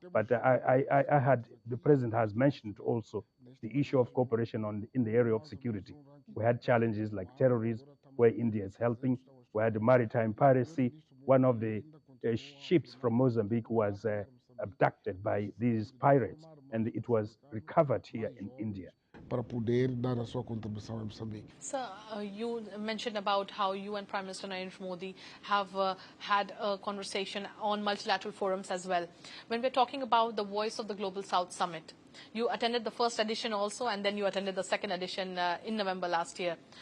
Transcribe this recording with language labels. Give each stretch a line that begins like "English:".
English: But I had, the President has mentioned also the issue of cooperation in the area of security. We had challenges like terrorism, where India is helping. We had maritime piracy. One of the ships from Mozambique was abducted by these pirates, and it was recovered here in India.
Portuguese: Para poder dar a sua contribuição em Moçambique.
English: Sir, you mentioned about how you and Prime Minister Narendra Modi have had a conversation on multilateral forums as well. When we're talking about the Voice of the Global South Summit, you attended the first edition also, and then you attended the second edition in November last year.